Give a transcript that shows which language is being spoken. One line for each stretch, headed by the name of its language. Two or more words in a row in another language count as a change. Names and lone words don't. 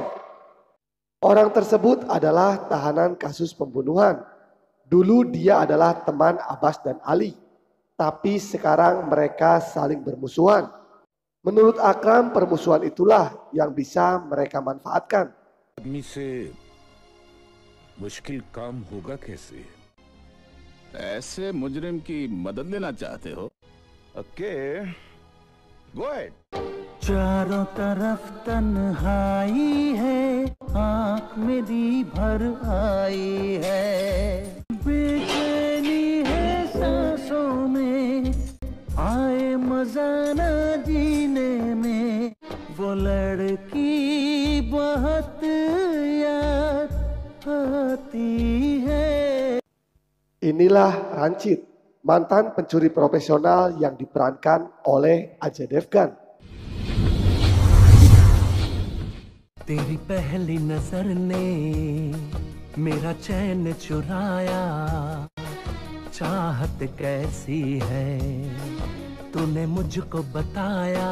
Indonesian: Orang tersebut adalah tahanan kasus pembunuhan. Dulu dia adalah teman Abbas dan Ali, tapi sekarang mereka saling bermusuhan. Menurut Akram, permusuhan itulah yang bisa mereka manfaatkan.
Hindi: आदमी से मुश्किल काम होगा कैसे? ऐसे मुजरिम की मदद लेना चाहते हो?
English: Okay, go ahead.
Hindi: चारों तरफ तन्हाई है, आँख मेरी भर आई है, बेचैनी है सांसों में, आए मजा न जीने में, वो लड़की बहुत याद आती है.
Indonesian: Inilah Ranjit, mantan pencuri profesional yang diperankan oleh Ajay Devgan.
Hindi: तेरी पहली नजर ने मेरा चैन चुराया, चाहत कैसी है तूने मुझको बताया.